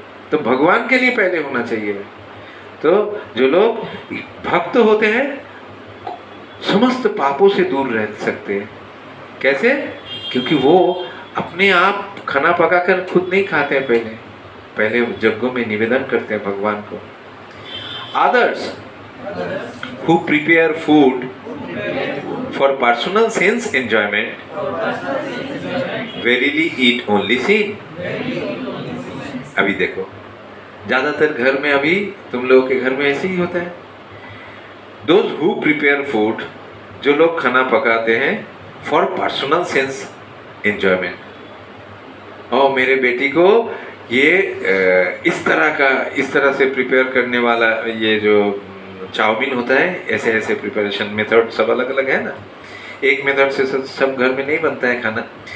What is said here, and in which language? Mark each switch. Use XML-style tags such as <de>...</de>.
<hi>तो भगवान के लिए पहले होना चाहिए। तो जो लोग भक्त होते हैं समस्त पापों से दूर रह सकते हैं। कैसे? क्योंकि वो अपने आप खाना पकाकर खुद नहीं खाते हैं, पहले यज्ञों में निवेदन करते हैं भगवान को।</hi> <en>Others who prepare food for personal sense enjoyment verily eat only sin.</en> <hi>अभी देखो, ज्यादातर घर में अभी तुम लोगों के घर में ऐसे ही होता है।</hi> <en>Those who prepare food,</en> <hi>जो लोग खाना पकाते हैं</hi> <en>for personal sense enjoyment,</en> <hi>और मेरे बेटी को ये इस तरह से प्रिपेयर करने वाला ये जो चाउमीन होता है, ऐसे ऐसे प्रिपरेशन मेथड सब अलग अलग है ना, एक मेथड से सब घर में नहीं बनता है खाना।</hi>